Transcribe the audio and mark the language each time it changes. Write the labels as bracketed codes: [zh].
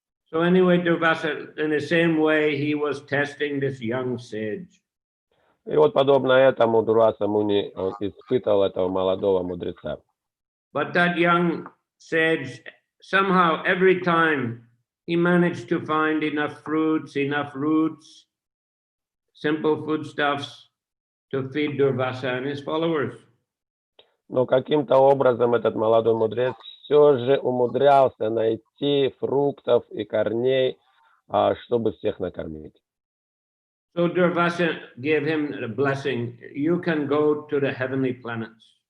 [en] So anyway, Durvasa, in the same way, he was testing this young sage. [ru] И вот подобно этому Дурваса Муни испытывал этого молодого мудреца. [en] But that young sage, somehow every time he managed to find enough fruits, enough roots, simple foodstuffs to feed Durvasa and his followers. [ru] Но каким-то образом этот молодой мудрец все же умудрялся найти фруктов и корней, чтобы всех накормить. [en] So Durvasa gave him a blessing. You can go to the heavenly planets.